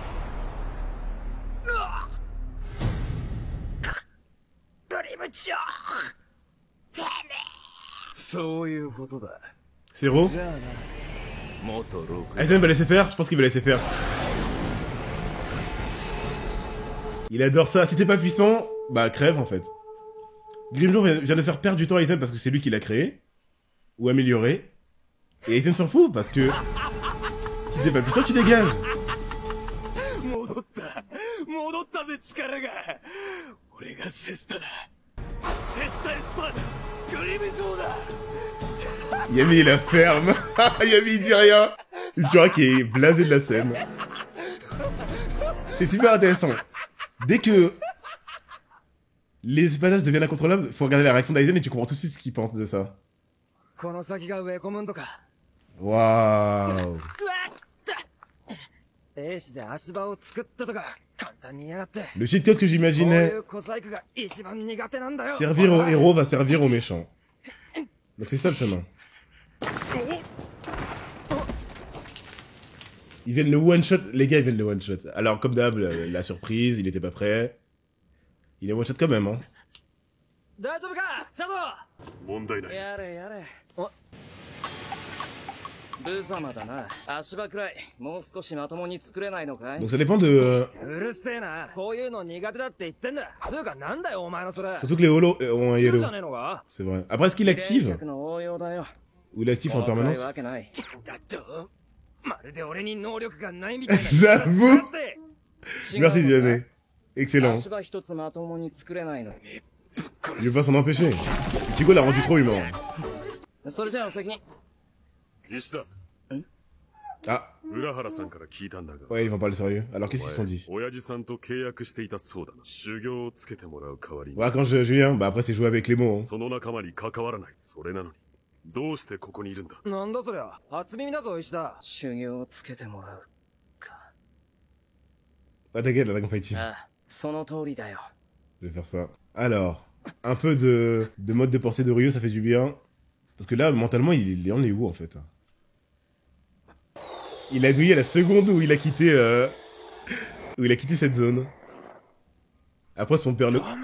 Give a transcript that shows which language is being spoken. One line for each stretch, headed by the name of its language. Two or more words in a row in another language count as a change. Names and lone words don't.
Japanese: グリム城。そういうことだ。 Zero? じゃあな、元ロク。
French: Aizen va laisser faire? Je pense qu'il va laisser faire. Il adore ça. Si t'es pas puissant, bah crève en fait. Grimjo vient de faire perdre du temps à Aizen parce que c'est lui qui l'a créé. Ou amélioré. Et Aizen s'en fout parce que... Si t'es pas puissant, tu dégages.
Japanese: 戻ったぜ力が。俺がセスタだ。セスタエスパーだ。グリムゾーだ。
French: Yami il la ferme. Yami il dit rien. Le Cura qui est blasé de la scène. C'est super intéressant. Dès que les passages deviennent incontrôlables, faut regarder la réaction d'Aizen et tu comprends tout de suite ce qu'il pense de ça.
Japanese: この先がウェコムンドか。
French: Waouh.
Japanese: 兵士で足場を作ったとか簡単に言いやがって。
French: Le
English: cheat code
French: que
Japanese: こうい
French: j'imaginais
Japanese: う小細工が一番苦手なんだよ。
French: servir aux héros va servir aux méchants. Donc c'est ça le chemin. Ils viennent le
English: one shot,
French: les gars ils viennent le
English: one shot.
French: Alors comme d'hab, la surprise, il était pas prêt. Il est
English: one shot
French: quand même, hein.
Japanese: 大丈夫かシャドウ。問題ない。やれやれ。お無様だな。足場くらい、もう少しまともに作れないのかい？
French: Donc ça dépend de...
Japanese: うるせえな。こういうの苦手だって言ってんだ。つうかなんだよお前のそれ。
French: Surtout que les holos ont un
Japanese: そう
French: yellow.
Japanese: じゃねえのか？
French: C'est vrai. Après, est-ce qu'il active
Japanese: 客の応用だよ。
French: ou il active en
Japanese: このくらい
French: permanence
Japanese: わけない。だとまるで俺に能力がないみたいな。
French: J'avoue
Japanese: だって
French: Merci Diane. Excellent.
Japanese: 足場一つまともに作れないのに。
French: Je vais pas s'en empêcher. Chico l'a rendu trop humain.
Japanese: それじゃあお先に。石田
French: Ah,
Japanese: 浦原さんから聞いたんだが
French: ouais, ils vont parler sérieux. Alors qu'est-ce qu'ils se sont dit
Japanese: 親父さんと契約していたそうだな。修行をつけてもらう代わりに
French: Ouais, quand je viens, bah après c'est jouer avec les mots. Hein.
Japanese: その仲間に関わらない。それなのにどうしてここにいるんだ。なんだそりゃ。初耳だぞ石田。修行をつけてもらうか。
French: Ah t'inquiète, là, t'as compétitif. ああ、その通りだよ。 Je vais faire ça. Alors, un peu de mode de pensée de Ryu, ça fait du bien. Parce que là, mentalement, il en est où en fait? Il a douillé à la seconde où il a quitté cette zone. Après son père le...